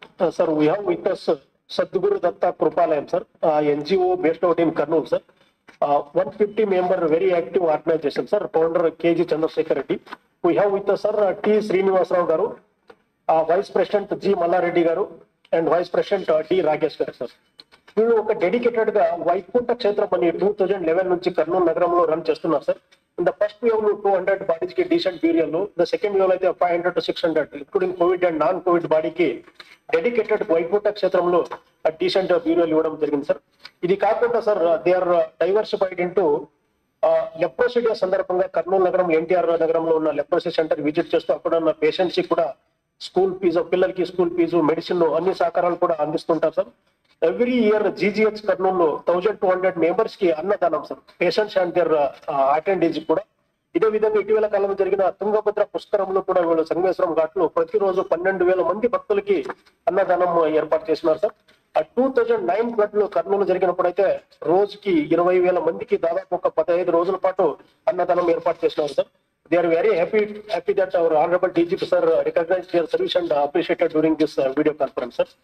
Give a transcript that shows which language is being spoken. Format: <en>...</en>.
<en>Sir, we have with us Sadhguru Datta Krupalayam, sir, NGO based out in Kurnool, sir. 150 member very active organization, sir. Founder KG Chandrasekhar Reddy. We have with us, sir, T. Srinivasarao Garu, Vice President G. Mallareddy Garu, and Vice President D. Ragesh Garu, sir.</en> <te>వీళ్ళు ఒక dedicated గా వైకుంఠ క్షేత్రం అని 2011 నుంచి కర్నూలు నగరంలో run చేస్తున్నారు sir.</te> <en>in the first wave లో 200 bodies కి decent burial, the second wave అయితే 500 to 600 including covid and non covid బాడీకి dedicated వైకుంఠ క్షేత్రంలో డీసెంట్ బ్యూరియల్</en> <te>ఇవ్వడం జరిగింది సార్. ఇది కాకుండా sir</te> <en>they are diversified into leprosy day</en> <te>సందర్భంగా కర్నూలు నగరం ఎన్టీఆర్ నగరంలో ఉన్న లెప్రోసీ సెంటర్ విజిట్ చేస్తూ అక్కడ ఉన్న పేషెంట్స్ కి కూడా స్కూల్ ఫీజు, పిల్లలకి స్కూల్ ఫీజు, మెడిసిన్ అన్ని సహకారాలు కూడా అందిస్తుంటారు sir.</te> <en>Every year GGH Kurnool 1200 members కి అన్నదానం sir, patients and their attendance కూడా.</en> <te>ఇదే విధంగా ఇటీవల కాలంలో జరిగిన తుంగభద్ర పుష్కరంలో కూడా వీళ్ళు సంగమేశ్వరం ఘాట్లో ప్రతిరోజు 12,000 మంది భక్తులకి అన్నదానం ఏర్పాటు చేస్తున్నారు సార్. 2009 ఫ్లడ్ లో కర్నూలు జరిగినప్పుడు అయితే రోజుకి 20,000 మందికి దాదాపు ఒక 15 రోజుల పాటు అన్నదానం ఏర్పాటు చేస్తున్నారు sir.</te> <en>They are very happy that our honorable DGP sir recognized their service and appreciated during this video conference, sir.</en>